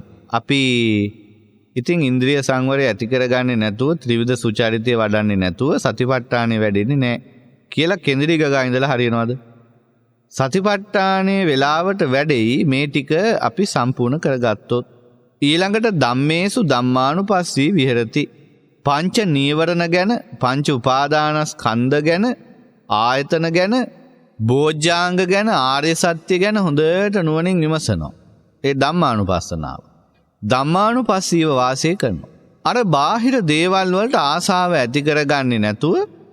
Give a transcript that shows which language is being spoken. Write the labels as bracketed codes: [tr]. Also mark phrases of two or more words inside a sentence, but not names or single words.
[si] අපි ඉතින් ඉන්ද්‍රිය සංවරය ඇති කරගන්නේ නැතුව ත්‍රිවිධ සුචරිතය වඩන්නේ නැතුව සතිපට්ඨානෙ වැඩෙන්නේ නැහැ කියලා කෙඳිරි ගගා ඉඳලා හරියනවද? සතිපට්ඨානේ වෙලාවට වැඩෙයි මේ ටික අපි සම්පූර්ණ කරගත්තොත්. [pi] ඊළඟට ධම්මේසු ධම්මානුපස්සී විහෙරති. [si] පංච නීවරණ ගැන, පංච උපාදානස්කන්ධ ගැන, ආයතන ගැන, බෝධ්‍යාංග ගැන, ආර්ය සත්‍ය ගැන හොඳට නුවණින් විමසනවා. ඒ ධම්මානුපස්සනාව. ධම්මානුපස්සීව වාසය කරනවා. අර බාහිර දේවල් වලට ආසාව ඇති කරගන්නේ නැතුව ඉන්නවා.